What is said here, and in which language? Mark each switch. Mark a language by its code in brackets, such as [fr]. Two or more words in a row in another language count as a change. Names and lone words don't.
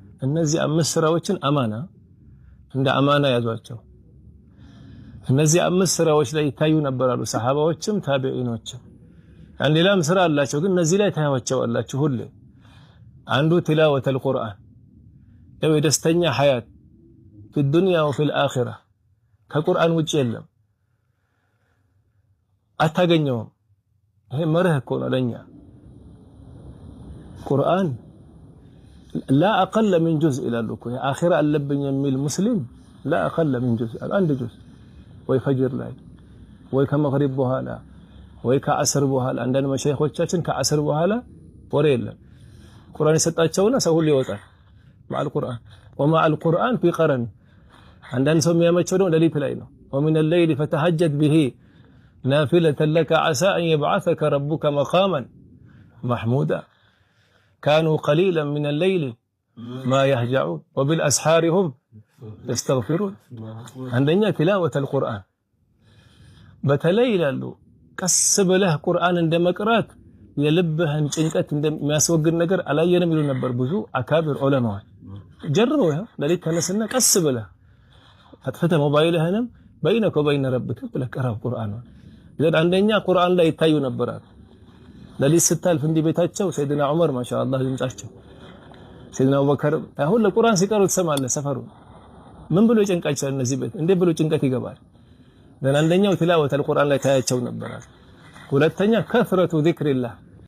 [am] እነዚህ አምስት ስራዎችን አማና እንደ አማና ያዟቸው። እነዚህ አምስት ስራዎች ላይ ይታዩ ነበር አሉ ሰሃባዎችም ታቢዒኖችም። ሌላም ስራ አላቸው ግን እነዚህ ላይ ታያዋቸዋላችሁ ሁሌ። አንዱ [ar] تلاوة القرآن [am] የደስተኛ ሐያት [ar] في الدنيا وفي الآخرة [am] ከቁርአን ውጪ የለም አታገኘውም። ይሄ መርህ እኮ ነው ለኛ። ቁርአን [ar] لا أقل من [am] جزء ይላሉ እኮ የአኺራ አለብኝ የሚል ሙስሊም [ar] لا أقل من جزء [am] አንድ ጁዝ ወይ ፈጅር ላይ ወይ ከመግሪብ በኋላ ወይ ከአስር በኋላ አንዳንድ መሻይኾቻችን ከአስር በኋላ ወሬ የለም። ቁርአን የሰጣቸውና ሰው ሁሉ ይወጣል مع [ar] القرآن ومع القرآن في قرن عندنا سو [am] የሚያመቸው ነው ሌሊት ላይ ነው [ar] ومن الليل فتهجد به نافلة لك عسى أن يبعثك ربك مقاما محمودا كانوا قليلا من الليل ما يهجعون وبالأسحار هم يستغفرون عندنا تلاوة القرآن [am] በተለይ ይላሉ ቀስ ብለህ ቁርአን እንደመቅራት የልብህን ጭንቀት እንደሚያስወግድ ነገር አላየንም ይሉ ነበር ብዙ አካብር ዑለማዎች። ጀርበው ያ ለሊት ተነስና ቀስ ብለህ አጥፍተህ ሞባይልህንም [ar] بينك وبين ربك [am] ብለህ ቀራው ቁርአን። ይዘን አንደኛ ቁርአን ላይ ይታዩ ነበር። ለሊት ስታልፍ እንዲህ ቤታቸው ሰይድና ዑመር ማሻአላህ ድምጻቸው ሰይድና አቡበከር አሁን ለቁርአን ሲቀሩ ትሰማለህ ሰፈሩ ምን ብሎ ጭንቃቸው እነዚህ ቤት እንዴ ብሎ ጭንቀት ይገባል። አንደኛው [ar] تلاوة القرآن [am] ላይ ታያቸው ነበር። ሁለተኛ [ar] كثرة ذكر الله